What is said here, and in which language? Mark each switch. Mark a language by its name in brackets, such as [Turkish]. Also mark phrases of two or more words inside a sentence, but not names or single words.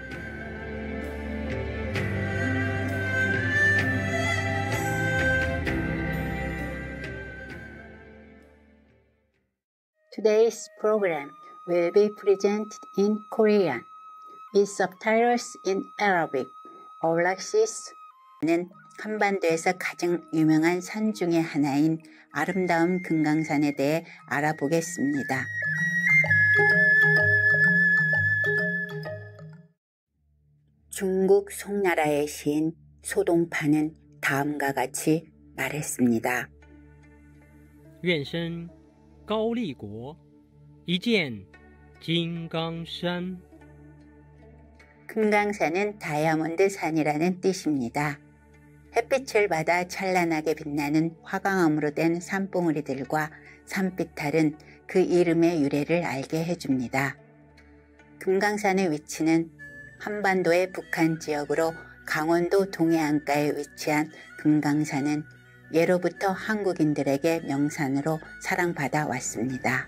[English] Today's program will be presented in Korean with subtitles in Arabic. [Korean] 올락시스는 한반도에서 가장 유명한 산 중의 하나인 아름다운 금강산에 대해 알아보겠습니다. 중국 송나라의 시인 소동파는 다음과 같이 말했습니다. [Chinese] 愿生高丽国，一见金刚山。 [Korean] 금강산은 다이아몬드 산이라는 뜻입니다. 햇빛을 받아 찬란하게 빛나는 화강암으로 된 산봉우리들과 산비탈은 그 이름의 유래를 알게 해줍니다. 금강산의 위치는 한반도의 북한 지역으로 강원도 동해안가에 위치한 금강산은 예로부터 한국인들에게 명산으로 사랑받아 왔습니다.